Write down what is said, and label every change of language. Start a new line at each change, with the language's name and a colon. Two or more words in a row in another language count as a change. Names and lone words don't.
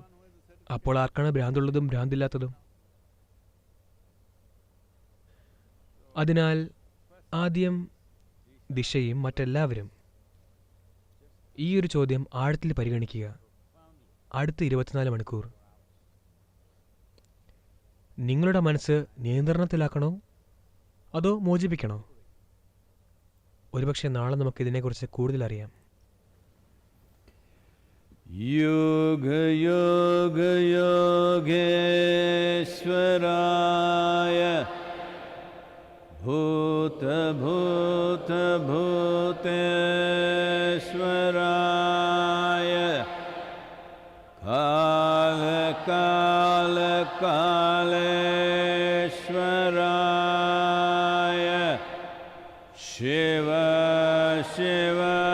Malayalam: അപ്പോൾ ആർക്കാണ് ഭ്രാന്തുള്ളതും ഭ്രാന്തില്ലാത്തതും? അതിനാൽ ആദ്യം ദിശയും മറ്റെല്ലാവരും ഈ ഒരു ചോദ്യം ആഴത്തിൽ പരിഗണിക്കുക. അടുത്ത 24 മണിക്കൂർ നിങ്ങളുടെ മനസ്സ് നിയന്ത്രണത്തിലാക്കണോ അതോ മോചിപ്പിക്കണോ? ഒരുപക്ഷെ നാളെ നമുക്ക് ഇതിനെക്കുറിച്ച് കൂടുതൽ അറിയാം.
Sanskrit: योग योग योगेश्वराय भूत भूत भूतेश्वराय काल काल कालेश्वराय शिव शिव